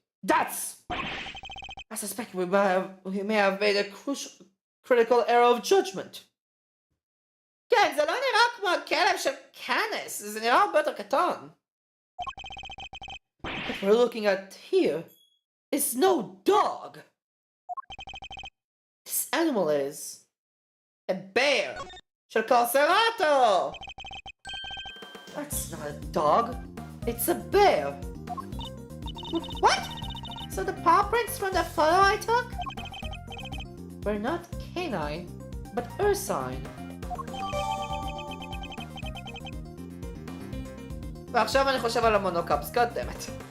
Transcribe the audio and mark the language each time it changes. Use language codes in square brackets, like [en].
[en] I suspect we may have made a critical error of judgment. [he] כן, זה לא נראה כמו הכלב של קאנס, זה נראה הרבה יותר קטן. [en] What we're looking at here is no dog. This animal is a bear של קוסרטו. That's not a dog. It's a bear. What? So the paw prints from the photo I took? We're not canine, but ursine. [he] ועכשיו אני חושב על המונוקאפס, [en] God damn it.